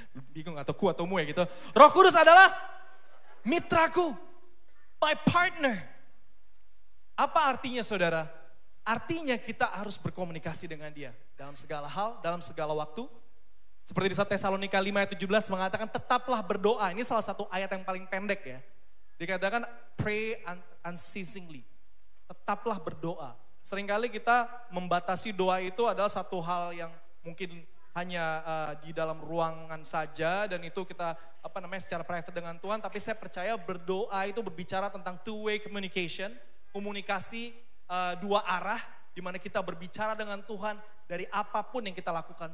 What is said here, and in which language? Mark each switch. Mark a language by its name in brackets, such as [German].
[Indonesian] Bingung atau ku atau mu ya gitu. Roh Kudus adalah mitraku. [English] My partner. [Indonesian] Apa artinya saudara? Artinya kita harus berkomunikasi dengan dia. Dalam segala hal, dalam segala waktu. Seperti di 1 Tesalonika 5 ayat 17 mengatakan tetaplah berdoa. Ini salah satu ayat yang paling pendek ya. [English] Dikatakan pray unceasingly. [Indonesian] Tetaplah berdoa. Seringkali kita membatasi doa itu adalah satu hal yang mungkin hanya di dalam ruangan saja dan itu kita secara private dengan Tuhan. Tapi saya percaya berdoa itu berbicara tentang [English] two-way communication. [Indonesian] Komunikasi dua arah di mana kita berbicara dengan Tuhan dari apapun yang kita lakukan.